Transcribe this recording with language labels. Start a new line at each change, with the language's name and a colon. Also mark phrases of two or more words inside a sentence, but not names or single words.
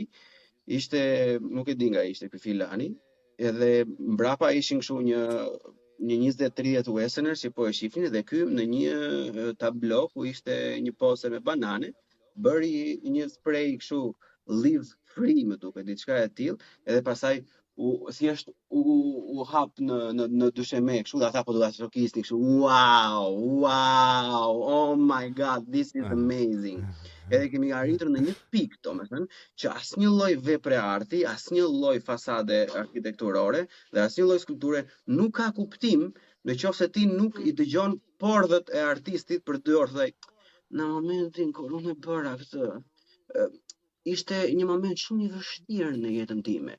Albanian: Ishte, nuk e di nga ishte ky filani, edhe mbrapa ishin kështu një 20-30 westerners që po e shifnin dhe ky në një tablo ku ishte një pose me banane, bëri një spray kështu
English: live free
Albanian: më duket, diçka e tillë, edhe pastaj thjesht u hap në dysheme kështu, dhe ata po do ta shokisnin kështu,
English: wow, oh my god, this is amazing.
Albanian: Edhe kemi arritur në një pikë, domethënë, që asnjë lloj vepre arti, asnjë lloj fasade arkitekturore dhe asnjë lloj skulpture nuk ka kuptim nëse ti nuk I dëgjon pordhët e artistit për 2 orë. Thaj, në momentin kur unë bëra këtë, ishte një moment shumë I vështirë në jetën time.